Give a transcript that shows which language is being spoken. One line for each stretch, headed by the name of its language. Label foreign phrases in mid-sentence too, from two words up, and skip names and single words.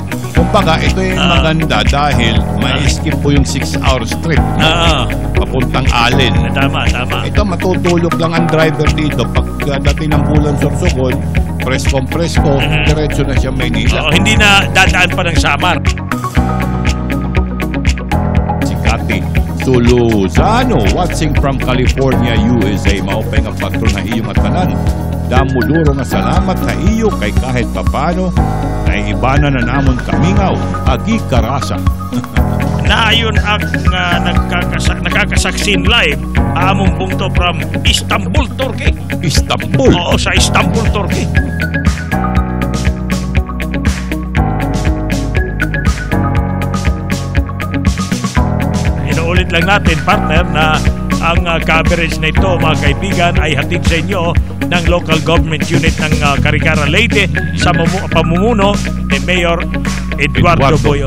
Filipino: Kumbaga, ito yung maganda dahil ma-skip po yung 6-hour trip papuntang Alin. Tama. Ito, matutulog lang ang driver dito. Pagdating ng Bulan Sorsogon, presko, diretso na siya Maynila. Hindi na dadaan pa ng Samar. Si Cathy Suluzano,
English: watching from California, USA.
Waray: Maupay nga patron na iyong atanan. Damuduro nga salamat sa iyo kay kahit papano naibana na namon kamingaw agi karasa. Naayon ang nakakasaksin live among bungto from Istanbul, Turkey. Istanbul.
Filipino: Oo, sa Istanbul, Turkey. Inuulit lang natin, partner, na ang coverage na ito, mga kaibigan, ay hatid sa inyo ng local government unit ng Carigara Leyte sa pamumuno ni Mayor Eduardo Boyong.